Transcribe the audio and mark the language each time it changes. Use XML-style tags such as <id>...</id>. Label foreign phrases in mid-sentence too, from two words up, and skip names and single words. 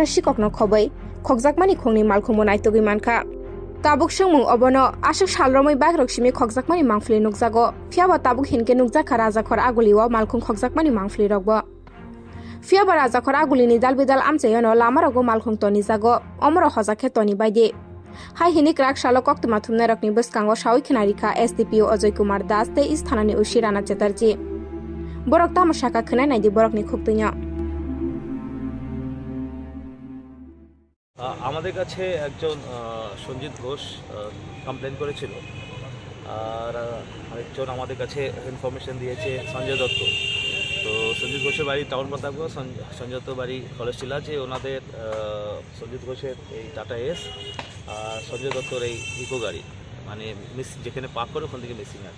<trp>सिककनो खबै खगजाकमानि खुंनि मालखुंबो नायतुगि मानखा ताबुक संमुं अबनो आसुक सालरमै बागरकसिमि खगजाकमानि मांफुलि नुकजागो फियाबा ताबुक हिनके नुकजाखा राजाखर आगुलिओ मालखुं खगजाकमानि मांफुलि रगबो फियाबा राजाखर आगुलिनि दालबिदाल आमचायनो लामारगो मालखुं तनि जागो अमर हजाखे तनि बायदि हाय हिनि क्राक सालो कक्तिमा थुमनाय रकनि बसकांगो सावै खिनारिखा एसडीपीओ अजय कुमार दास ते इस थानानि उशि राणा चेटार्जी बरक तामाशाखा खोनायनायदि बरकनि खुक्तिया</trp> <bn>আমাদের কাছে একজন সঞ্জিত ঘোষ কমপ্লেন করেছিল আর আরেকজন আমাদের কাছে ইনফরমেশন দিয়েছে সঞ্জয় দত্ত। তো সঞ্জিত ঘোষের বাড়ি টাউন প্রতাপগড়, সঞ্জয় দত্ত বাড়ি কলেজটিলা, যে ওনাদের সঞ্জিত ঘোষের এই টাটা এস আর সঞ্জয় দত্তর এই ইকো গাড়ি মানে যেখানে পার্ক করে ওখান থেকে মিসিং আছে।</bn>